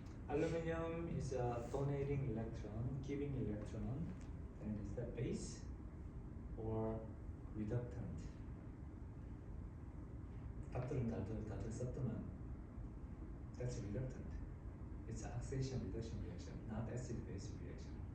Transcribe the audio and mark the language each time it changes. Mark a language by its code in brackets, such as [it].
[en] Aluminum is a donating electron, giving electron, and is that base or reductant? [ko] 답들은 다들 썼더만 [en] that's reductant. It's oxidation reduction reaction, not acid base reaction.